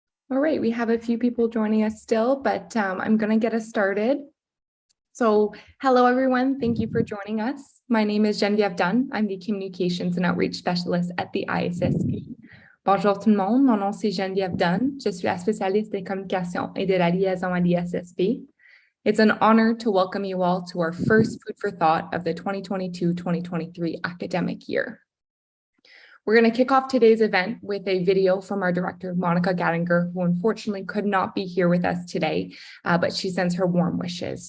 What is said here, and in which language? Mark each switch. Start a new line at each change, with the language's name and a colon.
English: All right, we have a few people joining us still, but I'm going to get us started. So hello, everyone. Thank you for joining us. My name is Geneviève Dunn. I'm the Communications and Outreach Specialist at the ISSP.
French: Bonjour tout le monde. Mon nom, c'est Geneviève Dunn. Je suis la spécialiste des communications et de la liaison à l'ISSP.
English: It's an honor to welcome you all to our first Food for Thought of the 2022-2023 academic year. We're going to kick off today's event with a video from our director, Monica Gattinger, who unfortunately could not be here with us today, but she sends her warm wishes.